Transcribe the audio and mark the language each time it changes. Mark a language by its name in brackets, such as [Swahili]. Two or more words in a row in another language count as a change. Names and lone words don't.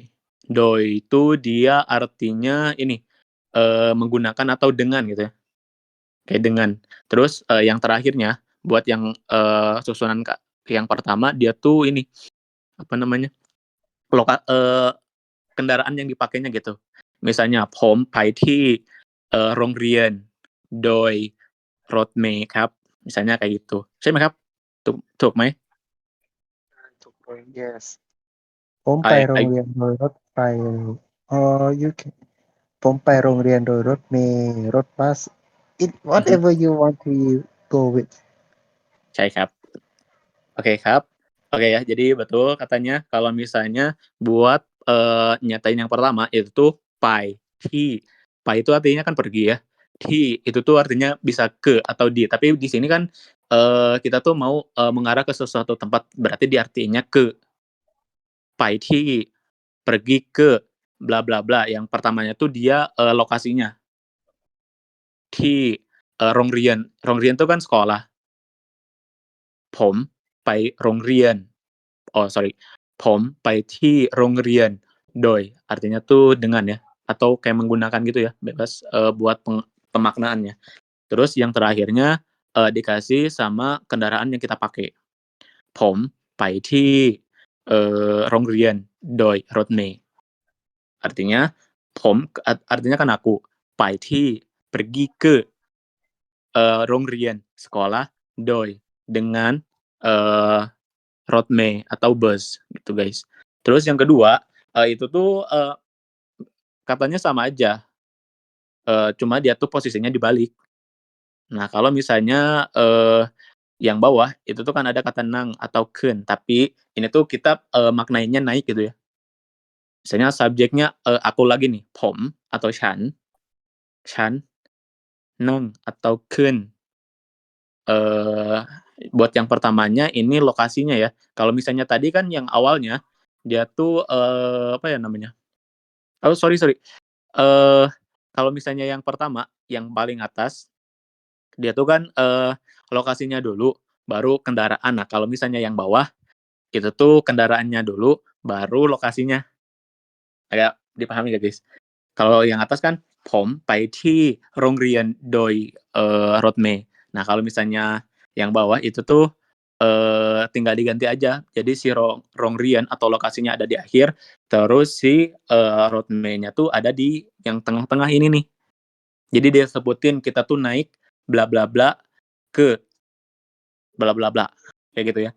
[Indonesian] Doi itu dia artinya ini, menggunakan atau dengan gitu ya, kayak dengan. Terus, yang terakhirnya buat yang, susunan yang pertama dia tuh ini, apa namanya, kendaraan yang dipakainya gitu. Misalnya [Thai] ผมไปที่โรงเรียนโดยรถเมล์ครับ [Indonesian] misalnya kayak gitu. [Thai] ใช่ไหมครับ? ถูกไหม? ถูกเลย yes ผมไปโรง [English] I [Thai] เรียนโดยรถไฟ [English] or you can [Thai] ผมไปโรงเรียนโดยรถเมล์รถบัส it mhm, [English] whatever you want to go with [Thai] ใช่ครับ Okeครับ. [Indonesian] Oke ya, jadi betul katanya kalau misalnya buat, nyatain yang pertama itu tuh pai, ti. Pai itu artinya kan pergi ya, ti itu tuh artinya bisa ke atau di, tapi di sini kan, kita tuh mau, mengarah ke sesuatu tempat, berarti di artinya ke. Pai ti, pergi ke bla bla bla, yang pertamanya tuh dia, lokasinya. Ti, Rongrien. Rongrien itu kan sekolah. [Thai] ผมไปโรงเรียน [English] oh sorry, [Thai] ผมไปที่โรงเรียน โดย [Indonesian] artinya tuh dengan ya, atau kayak menggunakan gitu ya, bebas, buat pemaknaannya. Terus yang terakhirnya, dikasih sama kendaraan yang kita pakai. [Thai] ผมไปที่โรงเรียนโดยรถเมล์ artinya ผม [Indonesian] artinya kan aku, [Thai] ไปที่ [Indonesian] pergi ke, โรงเรียน sekolah, โดย dengan, eee, road Mei atau bus gitu guys. Terus yang kedua, itu tuh, katanya sama aja, cuma dia tuh posisinya dibalik. Nah kalau misalnya, yang bawah itu tuh kan ada kata nang atau keun, tapi ini tuh kita, maknainnya naik gitu ya. Misalnya subjeknya, aku lagi nih, ผม atau ฉัน neng atau keun. Eee, buat yang pertamanya ini lokasinya ya. Kalau misalnya tadi kan yang awalnya, dia tuh, apa ya namanya, [English] oh sorry, [Indonesian] eee, kalau misalnya yang pertama, yang paling atas, dia tuh kan, lokasinya dulu, baru kendaraan. Nah, kalau misalnya yang bawah, itu tuh kendaraannya dulu, baru lokasinya. Agak dipahami nggak, guys? Kalau yang atas kan [Thai] ผมไปที่โรงเรียนโดยรถเมล์. [Indonesian] Nah, kalau misalnya yang bawah itu tuh, tinggal diganti aja. Jadi si Rongrian atau lokasinya ada di akhir, terus si, road nya tuh ada di yang tengah-tengah ini nih. Jadi dia sebutin kita tuh naik bla bla bla ke bla bla bla, kayak gitu ya.